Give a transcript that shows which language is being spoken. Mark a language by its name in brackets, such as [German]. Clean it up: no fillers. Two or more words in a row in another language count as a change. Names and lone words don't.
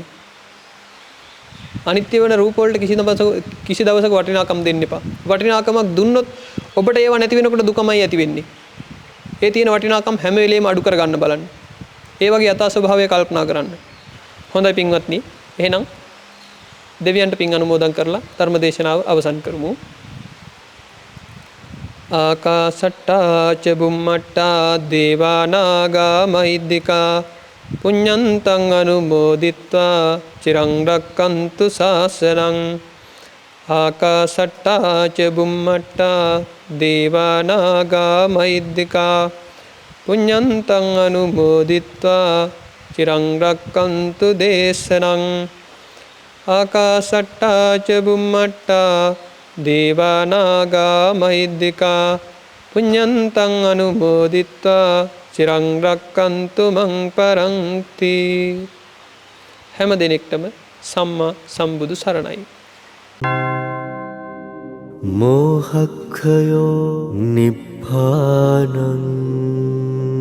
[Sinhala] අනිත්‍ය වෙන රූප වලට කිසි දවසක වටිනාකම් දෙන්න එපා. වටිනාකමක් දුන්නොත් ඔබට ඒව නැති වෙනකොට දුකමයි ඇති වෙන්නේ. ඒ තියෙන වටිනාකම් හැම වෙලේම අඩු කර ගන්න බලන්න. ඒ වගේ යථා ස්වභාවය කල්පනා කරන්න. හොඳයි පින්වත්නි. එහෙනම් දෙවියන්ට පින් අනුමෝදන් කරලා ධර්ම දේශනාව අවසන් කරමු. [Pali] ආකාසට්ටා ච බුම්මට්ටා දේවා නාග මහිද්దికා පුඤ්ඤන්තං අනුමෝදිත්වා චිරං රක්칸තු ශාසනං. ආකාසට්ටා ච බුම්මට්ටා දේවා නාග මහිද්దికා පුඤ්ඤන්තං අනුමෝදිත්වා චිරං රක්칸තු දේශනං. ආකාසට්ටා ච බුම්මට්ටා දේවා නාග මහිද්దికා පුඤ්ඤන්තං අනුමෝදිත්වා චිරං රක්칸තු මං පරන්ති. [Sinhala] හැම දිනෙකටම සම්මා සම්බුදු සරණයි. [Pali] මෝහක්ඛයෝ නිබ්බානං